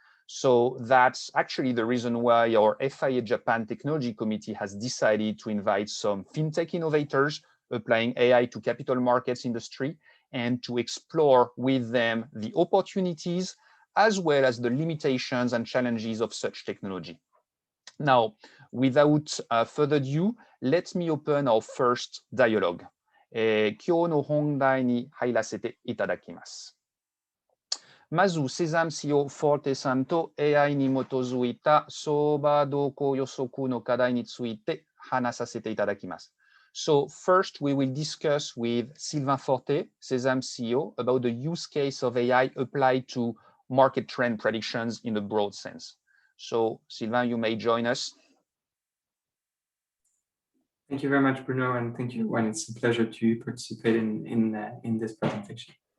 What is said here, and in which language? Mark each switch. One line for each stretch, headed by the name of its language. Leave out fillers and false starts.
English: So that's actually the reason why our FIA Japan Technology Committee has decided to invite some fintech innovators applying AI to capital markets industry and to explore with them the opportunities as well as the limitations and challenges of such technology. Now, without further ado, let me open our first dialogue.
Japanese: 今日の本題に入らせていただきます。まず、SESAMm CEO フォーテさんと AI に基づいた相場動向予測の課題について話させていただきます。
English: So first, we will discuss with Sylvain Forté, SESAMm CEO, about the use case of AI applied to market trend predictions in a broad sense. So, Sylvain, you may join us. Thank you very much, Bruno, and thank you, everyone. It's a pleasure to participate in this presentation.